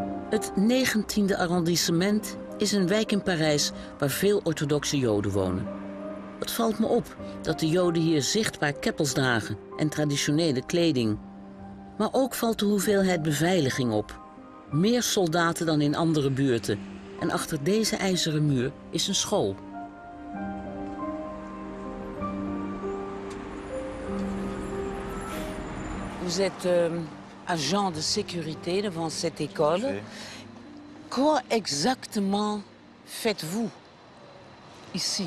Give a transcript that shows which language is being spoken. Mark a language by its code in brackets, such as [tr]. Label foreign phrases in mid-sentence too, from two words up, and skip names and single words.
[nl] Het 19e arrondissement is een wijk in Parijs waar veel orthodoxe Joden wonen. Het valt me op dat de Joden hier zichtbaar keppels dragen en traditionele kleding. Maar ook valt de hoeveelheid beveiliging op. Meer soldaten dan in andere buurten. En achter deze ijzeren muur is een school. [fr] Vous êtes agent de sécurité devant cette école. Quoi exactement faites-vous ici?